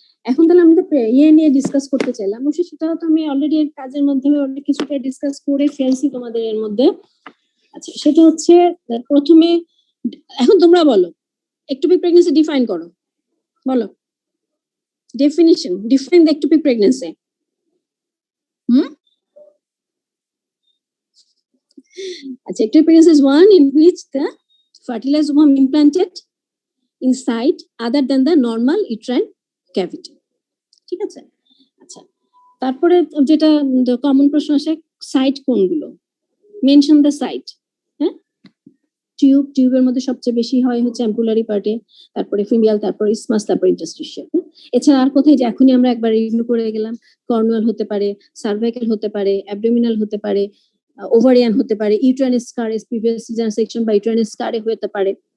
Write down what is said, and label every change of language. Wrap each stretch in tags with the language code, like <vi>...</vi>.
<bn>এখন তাহলে আমরা ইয়ে নিয়ে ডিসকাস করতে চাইলাম, অবশ্য সেটা তো আমি অলরেডি কাজের মাধ্যমে অনেক কিছুটা ডিসকাস করে ফেলছি তোমাদের এর মধ্যে। আচ্ছা, সেটা হচ্ছে প্রথমে এখন তোমরা বলো ectopic pregnancy ডিফাইন করো, বলো definition,</bn> <en>define the ectopic pregnancy. Achha, ectopic pregnancy is one in which the fertilized ovum implanted inside other than the normal uterine cavity.</en> <bn>ঠিক আছে? আচ্ছা, তারপরে যেটা কমন প্রশ্ন আসে, সাইট কোনগুলো, মেনশন দ্য সাইট। হ্যাঁ, টিউবের মধ্যে সবচেয়ে বেশি হয় হচ্ছে অ্যাম্পুলারি পার্টে, তারপরে ফিমিয়াল, তারপরে ইসমাস, তারপরে ইন্টারস্টিশিয়াল। এছাড়া আর কোথায়, যে এখনই আমরা একবার রিভিউ করে গেলাম, কর্নুয়াল হতে পারে, সার্ভাইকাল হতে পারে, অ্যাবডোমিনাল হতে পারে, ওভারিয়ান হতে পারে, ইউট্রাইনাস স্কার, প্রিভিয়াস সিজার সেকশন বা ইউট্রাইনাস স্কারে হতে পারে।</bn>